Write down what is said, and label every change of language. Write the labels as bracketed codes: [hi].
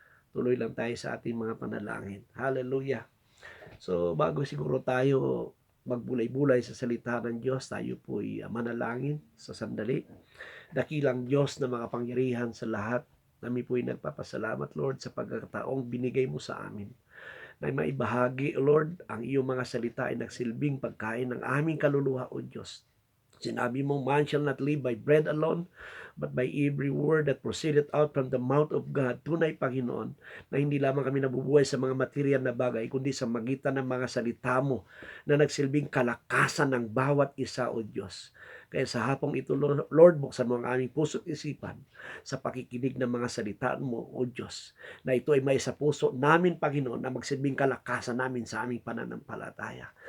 [tl] Tuloy lang tayo sa ating mga panalangin. Hallelujah. So, bago siguro tayo magbulay-bulay sa salita ng Diyos, tayo po'y manalangin sa sandali. Dakilang Diyos na makapangyarihan sa lahat, kami po'y nagpapasalamat, Lord, sa pagkakataong binigay mo sa amin na maibahagi, Lord, ang iyong mga salita ay nagsilbing pagkain ng aming kaluluwa, O Diyos. Sinabi mo, [en] man shall not live by bread alone, but by every word that proceeded out from the mouth of God. [tl] Tunay, Panginoon, na hindi lamang kami nabubuhay sa mga material na bagay, kundi sa magitan ng mga salita mo na nagsilbing kalakasan ng bawat isa, O Diyos. Kaya sa hapong ito, Lord, buksan mo ang aming puso't isipan sa pakikinig ng mga salita mo, O Diyos, na ito ay may sa puso namin, Panginoon, na magsilbing kalakasan namin sa aming pananampalataya.